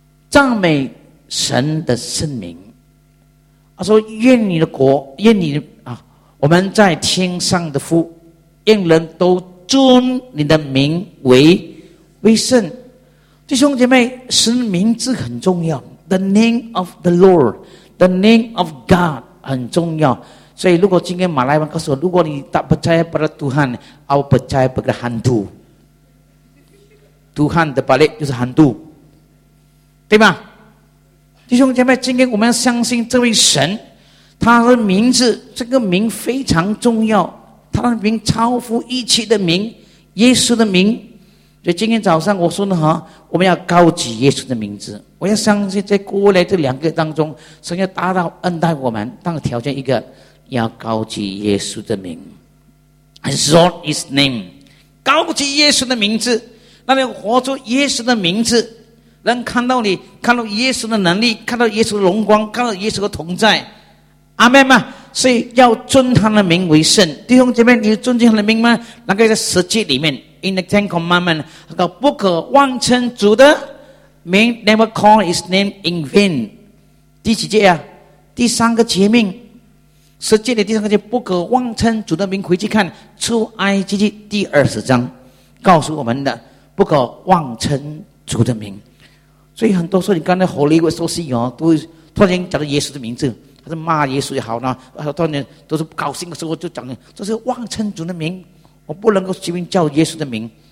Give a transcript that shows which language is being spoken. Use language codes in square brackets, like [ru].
[zh] 赞美神的圣名。他说愿你的国，愿你的啊，我们在天上的父，愿人都尊你的名为圣。弟兄姐妹，神名字很重要， [en] The name of the Lord, The name of God [zh] 很重要。所以如果今天马来文告诉我，如果你 [ms] tak percaya pada Tuhan, aku percaya pada hantu。 [zh] Tuhan 的balik就是 hantu， 对吗？弟兄姐妹，今天我们要相信这位神，他的名字，这个名非常重要，他的名超乎一切的名，耶稣的名。所以今天早上我说的哈，我们要高举耶稣的名字。我要相信在过来这两个当中，神要达到恩待我们，但条件一个，要高举耶稣的名 ， [en] Exalt His name， [zh] 高举耶稣的名字，那你活出耶稣的名字，能看到你，看到耶稣的能力，看到耶稣的荣光，看到耶稣的同在，阿门吗？所以要尊他的名为圣。弟兄姐妹，你尊敬他的名吗？那个在十诫里面 ， [en] In the Ten Commandments， [zh] 那个不可妄称主的名 ， [en] Never call His name in vain。 [zh] 第几节啊？第三个诫命。十诫的第三个诫，不可妄称主的名。回去看出埃及记第二十章，告诉我们的不可妄称主的名。所以很多时候你刚才火力会说信哦，都突然间讲到耶稣的名字，他说骂耶稣也好呢，突然间都是高兴的时候就讲，这是妄称主的名，我不能够随便叫耶稣的名。